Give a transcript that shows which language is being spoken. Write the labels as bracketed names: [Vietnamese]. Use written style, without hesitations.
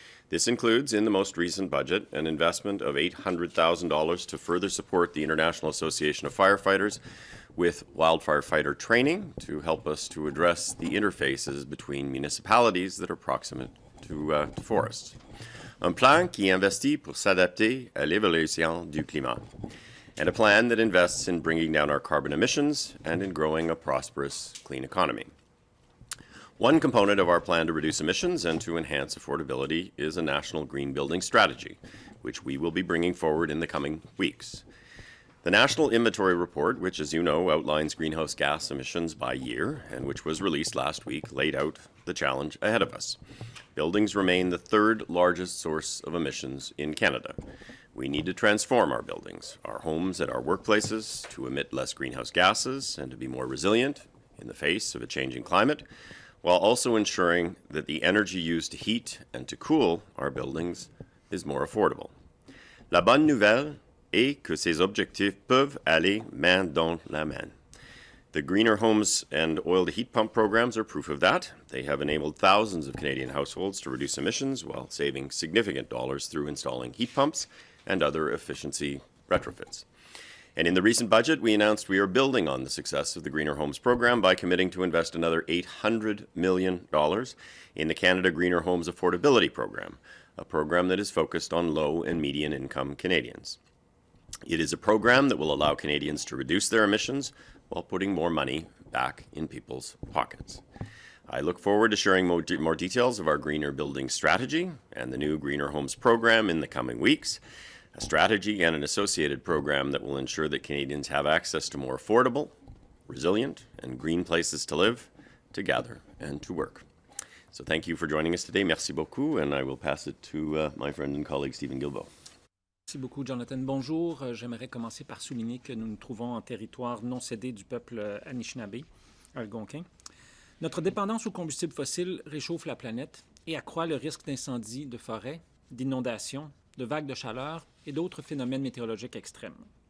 [English] This includes, in the most recent budget, an investment of $800,000 to further support the International Association of Firefighters with wildfire fighter training to help us to address the interfaces between municipalities that are proximate to forests. [French] Un plan qui investit pour s'adapter à l'évolution du climat. [English] And a plan that invests in bringing down our carbon emissions and in growing a prosperous, clean economy. One component of our plan to reduce emissions and to enhance affordability is a national green building strategy, which we will be bringing forward in the coming weeks. The National Inventory Report, which, as you know, outlines greenhouse gas emissions by year, and which was released last week, laid out the challenge ahead of us. Buildings remain the third largest source of emissions in Canada. We need to transform our buildings, our homes and our workplaces, to emit less greenhouse gases and to be more resilient in the face of a changing climate, while also ensuring that the energy used to heat and to cool our buildings is more affordable. [French] La bonne nouvelle est que ces objectifs peuvent aller main dans la main. [English] The Greener Homes and Oil-to-Heat Pump programs are proof of that. They have enabled thousands of Canadian households to reduce emissions while saving significant dollars through installing heat pumps and other efficiency retrofits. And in the recent budget, we announced we are building on the success of the Greener Homes program by committing to invest another $800 million in the Canada Greener Homes Affordability Program, a program that is focused on low and median income Canadians. It is a program that will allow Canadians to reduce their emissions while putting more money back in people's pockets. I look forward to sharing more details of our greener building strategy and the new Greener Homes program in the coming weeks, a strategy and an associated program that will ensure that Canadians have access to more affordable, resilient, and green places to live, to gather, and to work. So thank you for joining us today. [French] Merci beaucoup, [English] and I will pass it to my friend and colleague Steven Guilbeault. [French] Merci beaucoup, Jonathan. Bonjour. J'aimerais commencer par souligner que nous nous trouvons en territoire non cédé du peuple Anishinaabe, algonquin. Notre dépendance aux combustibles fossiles réchauffe la planète et accroît le risque d'incendie de forêt d'inondations, de vagues de chaleur et d'autres phénomènes météorologiques extrêmes.